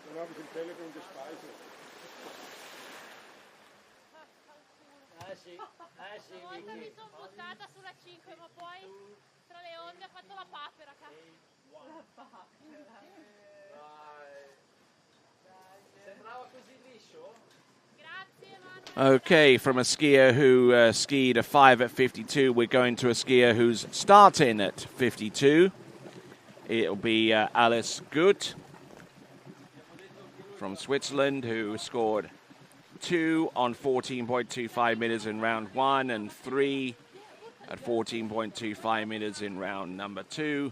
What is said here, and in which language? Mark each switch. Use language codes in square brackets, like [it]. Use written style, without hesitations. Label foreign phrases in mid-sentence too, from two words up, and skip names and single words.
[de] habe ich im Telefon gespeichert. [it] Sì, Una volta mi sono buttata sulla 5, ma poi tra le onde ha fatto la papera. La papera. Sembrava così liscio? Grazie, Manuel. [en] Okay, from a skier who skied a 5 at 52, we're going to a skier who's starting at 52. It'll be Alice Gut from Switzerland, who scored 2 on 14.25 meters in round 1 and 3 at 14.25 meters in round number 2.